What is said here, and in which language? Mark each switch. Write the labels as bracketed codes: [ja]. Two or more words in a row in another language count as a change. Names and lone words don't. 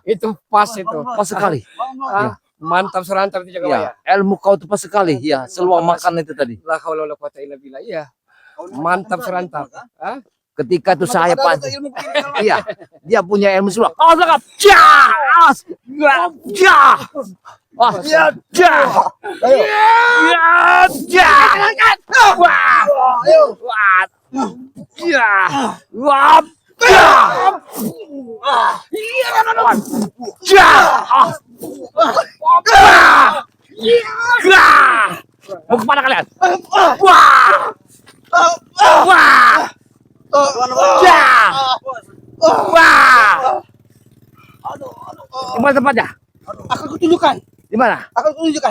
[id] Itu pas itu. pas sekali. Ah, mantap serantap itu juga, Pak ya. Ya, ilmu kau itu pas sekali. Ya, seluang makan itu tadi. [ar] لا حول ولا قوة إلا بالله. [id] Iya. Mantap serantap. Ah, Ketika itu saya Ada pancing. ilmu begini, kalau Iya, dia punya ilmu seluang. Awas belakang. Jas! Ja! Wah, ja! Ja! Ja! Wah! Wah! Ja! Wah! Ja! Ja! Ja! Mau kemana kalian? Wah! Wah! Ya! Wah! Di mana tempatnya? Akan kutunjukkan. Di mana? Akan kutunjukkan.